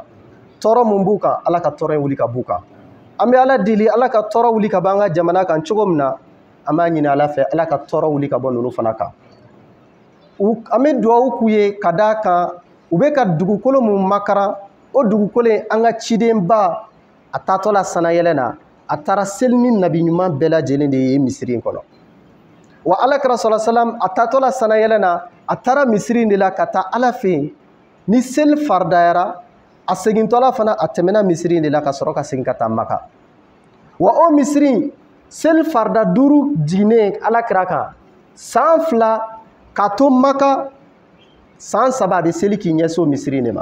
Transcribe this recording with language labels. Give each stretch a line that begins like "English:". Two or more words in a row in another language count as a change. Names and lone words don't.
Bambara: Tɔɔrɔ mun b'u kan Ala ka tɔɔrɔ wuli ka b'u kan. An bɛ Ala deli Ala ka tɔɔrɔ wuli ka bɔ an ka jamana kan cogo min na, an b'a ɲini Ala fɛ Ala ka tɔɔrɔ wuli ka bɔ ninnu fana kan. An bɛ dugawu k'u ye ka d'a kan u bɛ ka dugukolo mun makaran, o dugukolo in an ka cidenba a taatɔ la sanayɛlɛ na, a taara seli ni nabi ɲuman bɛɛ lajɛlen de ye Misiri in kɔnɔ. Wa Alakira
Arabic: صلى الله عليه وسلم
Bambara: a taatɔ la sanayɛlɛ na a taara Misiri in de la ka taa Ala fɛ yen. Ni seli faridayara a segintɔla fana a tɛmɛna Misiri in de la ka sɔrɔ ka segin ka taa Maka. Wa o Misiri seli farida 5 jiginnen Alakira kan san 2 ka to Maka san 3 a bɛ seli k'i ɲɛsin o Misiri in de ma.